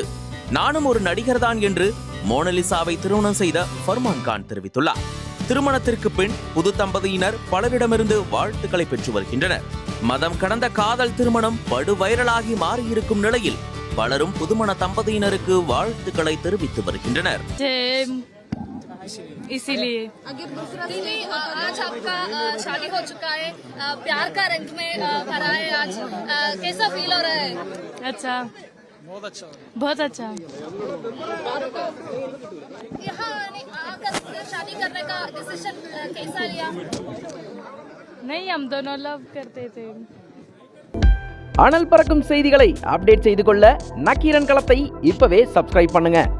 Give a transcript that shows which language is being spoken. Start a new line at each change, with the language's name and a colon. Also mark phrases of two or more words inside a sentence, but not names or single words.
Tamil: நானும் ஒரு நடிகர்தான் என்று மோனலிசாவை திருமணம் செய்த ஃபர்மான் கான் தெரிவித்துள்ளார். திருமணத்திற்கு பின் புது தம்பதியினர் பலரிடமிருந்து வாழ்த்துக்களை பெற்று வருகின்றனர். மதம் கடந்த காதல் திருமணம் படு வைரலாகி மாறியிருக்கும் நிலையில் பலரும் புதுமண தம்பதியினருக்கு வாழ்த்துக்களை தெரிவித்து வருகின்றனர்.
Hindi: इसीलिए आज आपका शादी हो चुका है, प्यार का रंग में भरा है आज, कैसा फील हो रहा है? अच्छा, बहुत अच्छा। यहाँ आकर शादी करने का डिसीजन कैसा लिया? नहीं, हम दोनों लव करते थे.
Tamil: அனல் பறக்கும் செய்திகளை அப்டேட் செய்து கொள்ள நக்கீரன் களத்தை இப்பவே சப்ஸ்கிரைப் பண்ணுங்க.